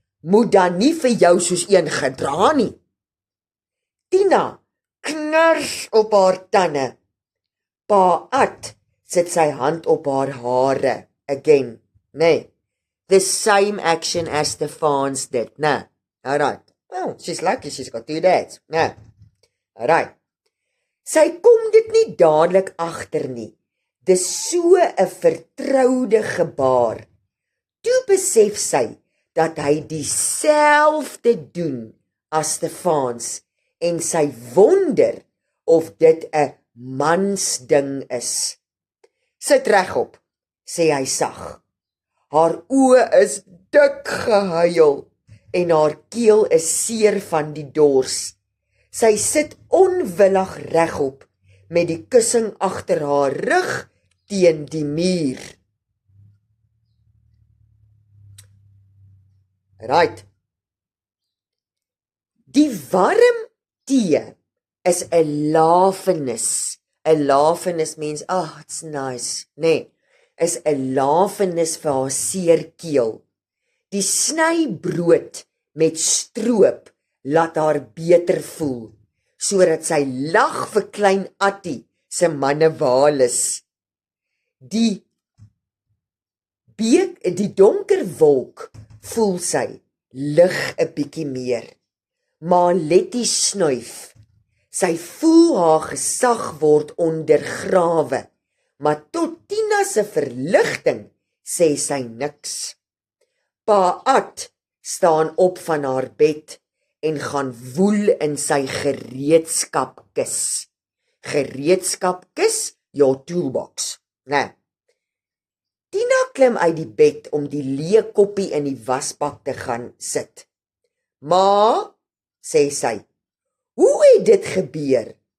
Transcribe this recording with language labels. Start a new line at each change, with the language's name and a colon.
Afrikaans: Moet dan nie vir jou soos een gedra nie. Tina knars op haar tande. Pa At sit sy hand op haar hare.
English: Again,
Afrikaans: nee.
English: The same action as Stefans did,
Afrikaans: nee.
English: Alright. Well, she's lucky she's got 2 dads.
Afrikaans: Nee.
English: Alright.
Afrikaans: Sy kom dit nie dadelik agter nie. Dis so 'n vertroude gebaar. Toe besef sy dat hy dieselfde doen as Stefans en sy wonder of dit 'n mansding is. Sit regop, sê hy sag. Haar oë is dik gehuil en haar keel is seer van die dors. Sy sit onwillig regop met die kussing agter haar rug teen die muur.
English: Right.
Afrikaans: Die warm tee is 'n lafenis.
English: 'n Lafenis means, oh, it's nice.
Afrikaans: Nee, is 'n lafenis vir haar seer keel. Die snybrood met stroop laat haar beter voel, sodat sy lag vir klein Attie se mannewalis. Die donker wolk voel sy lig 'n bietjie meer. Maar Letty snuif. Sy voel haar gesag word ondergrawe, maar tot Tina se verligting sê sy niks. Pa At staan op van haar bed en gaan woel in sy gereedskapkis.
English: Gereedskapkis, your toolbox.
Afrikaans: Nee. Tina klim uit die bed om die leë koppie in die wasbak te gaan sit. Ma, sê sy, hoe het dit gebeur?